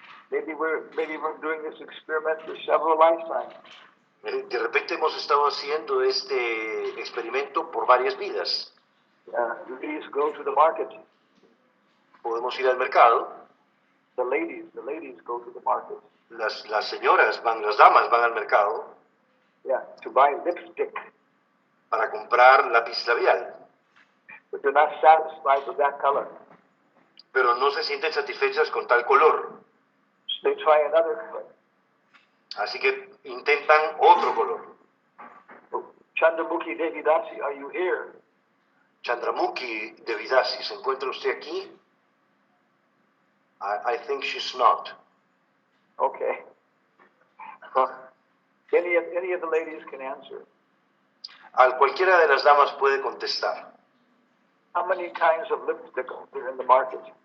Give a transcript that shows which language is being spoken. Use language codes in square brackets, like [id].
[en] Maybe we're doing this experiment for several lifetimes. [es] De repente hemos estado haciendo este experimento por varias vidas. [en] Ladies go to the market. [es] Podemos ir al mercado. [en] The ladies go to the market. [es] Las señoras las damas van al mercado [en] Yeah, to buy lipstick. [es] para comprar lápiz labial. [en] But they're not satisfied with that color. [es] Pero no se sienten satisfechas con tal color. [en] So they try another color. [es] Así que intentan otro color. [en] Chandramukhi Devi Dasi, are you here? [es] Chandramukhi Devidasi, ¿se encuentra usted aquí? [en] I think she's not. Okay. Any of the ladies can answer. [es] Cualquiera de las damas puede contestar. [en] How many kinds of lipstick are in the market?